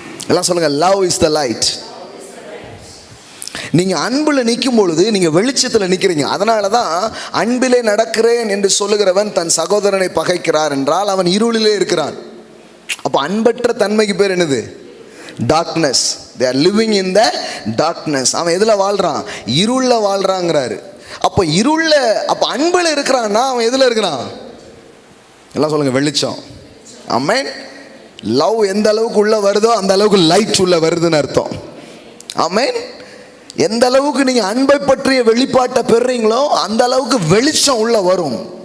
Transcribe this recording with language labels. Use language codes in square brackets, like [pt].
[ta] எல்லாம் சொல்லுங்க, [en] Love is the light. [ta] நீங்கள் அன்பில் நிற்கும் பொழுது நீங்கள் வெளிச்சத்தில் நிற்கிறீங்க. அதனால தான் அன்பிலே நடக்கிறேன் என்று சொல்லுகிறவன் தன் சகோதரனை பகைக்கிறார் என்றால் அவன் இருளிலே இருக்கிறான். அப்போ அன்பற்ற தன்மைக்கு பேர் என்னது? Darkness. [en] they are living in the darkness. [ta] அவன் எதில் வாழ்கிறான்? இருளில் வாழ்கிறாங்கிறாரு. அப்போ இருளில், அப்போ அன்பில் இருக்கிறான்னா அவன் எதில் இருக்கிறான்? எல்லாம் சொல்லுங்கள், வெளிச்சம். ஆமென். லவ் எந்த அளவுக்கு உள்ள வருதோ அந்த அளவுக்கு லைட் உள்ள வருதுன்னு அர்த்தம். ஆமென். எந்த அளவுக்கு நீங்கள் அன்பை பற்றிய வெளிப்பாட்டை பெறுறீங்களோ அந்த அளவுக்கு வெளிச்சம் உள்ள வரும்.